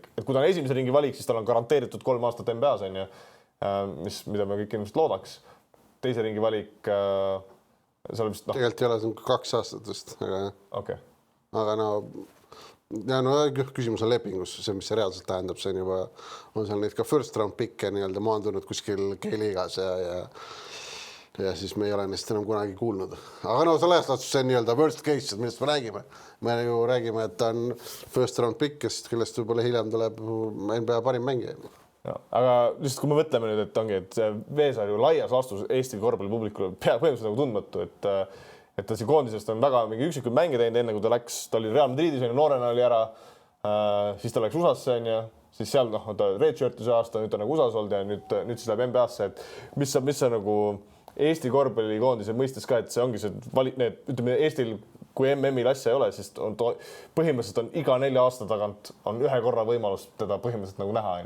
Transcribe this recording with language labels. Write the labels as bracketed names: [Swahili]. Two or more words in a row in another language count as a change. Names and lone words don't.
[Estonian] Et kui ta on esimese ringi valik, siis tal on garanteeritud 3 aastat NBA-s, mida me kõik ilmselt loodaks. Teise ringi valik... Tegelikult ei ole, see on 2 aastat vist. Okay. Aga küsimus on lepingus, see, mis see reaalselt tähendab, see on juba, on seal neid ka [English] first round pick'e [Estonian] nii-öelda maandunud kuskil G-liigas ja siis me ei ole neist enam kunagi kuulnud. Aga selles laastus see on nii-öelda [English] worst case, [Estonian] millest me räägime. Me ju räägime, et ta on [English] first round pick, [Estonian] kellest võib-olla hiljem tuleb NBA parim mängija. Aga lihtsalt kui me mõtleme nüüd, et ongi, et Veesaar ju laias laastus Eesti korvpallipublikule põhimõtteliselt nagu tundmatu, et ta siin koondisest on väga mingi üksikud mänge teinud, enne kui ta läks, ta oli Real Madridis, noorena oli ära, siis ta läks USA-sse, siis seal ta redshirtuse aasta, nüüd ta nagu USA-s olnud ja nüüd siis läheb NBA-sse, et mis sa nagu Eesti korvpallikoondise mõistes ka, et see ongi see ütleme Eestil, kui MM-il asja ei ole, siis põhimõtteliselt on iga 4 aasta tagant on ühe korra võimalus teda põhimõtteliselt nagu näha.